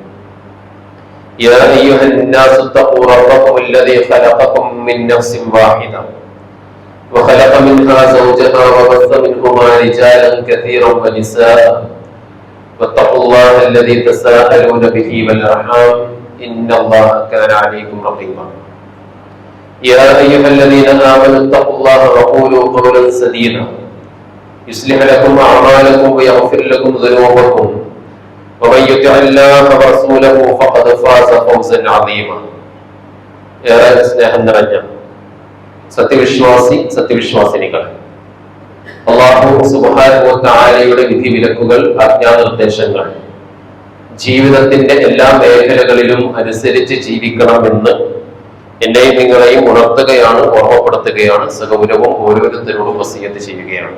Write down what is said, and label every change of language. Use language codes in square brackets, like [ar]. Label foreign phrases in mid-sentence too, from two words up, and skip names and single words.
[ar] يا أيها الناس اتقوا ربكم الذي خلقكم من نفس واحدة وخلق منها زوجها وبث منهما رجالا كثيرا ونساء واتقوا الله الذي تساءلون به والأرحام إن الله كان عليكم رقيبا يا أيها الذين آمنوا اتقوا الله وقولوا قولا سديدا يصلح لكم أعمالكم ويغفر لكم ذنوبكم ومن يطع الله ورسوله فقد فاز فوزا عظيما [ml] ഏറെ സ്നേഹം നിറഞ്ഞ സത്യവിശ്വാസിനികൾ അല്ലാഹു [ar] سبحانه وتعالى [ml] വിധിവിലക്കുകൾ ആജ്ഞാനിർദ്ദേശങ്ങൾ ജീവിതത്തിന്റെ എല്ലാ മേഖലകളിലും അനുസരിച്ച് ജീവിക്കണമെന്ന് എന്നെയും നിങ്ങളെയും ഉണർത്തുകയാണ്, ഓർമ്മപ്പെടുത്തുകയാണ്, സഗൗരവം ഓരോരുത്തരോടും വസിയത്ത് ചെയ്യുകയാണ്.